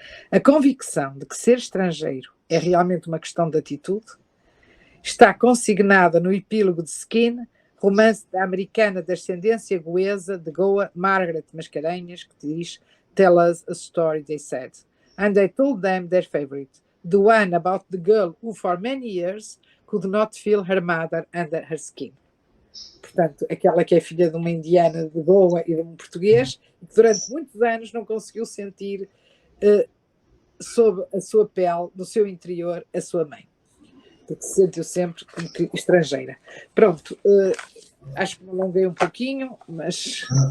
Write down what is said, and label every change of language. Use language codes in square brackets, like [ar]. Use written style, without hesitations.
[pt] A convicção de que ser estrangeiro é realmente uma questão de atitude está consignada no epílogo de Skin, romance da americana de ascendência goesa de Goa, Margaret Mascarenhas, que diz: [en] "Tell us a story, they said. And I told them their favorite, the one about the girl who for many years could not feel her mother under her skin." [pt] Portanto, aquela que é filha de uma indiana de Goa e de um português, e que durante muitos anos não conseguiu sentir sob a sua pele, no seu interior, a sua mãe. Porque se sentiu sempre como que estrangeira. Pronto, acho que me alonguei um pouquinho, mas...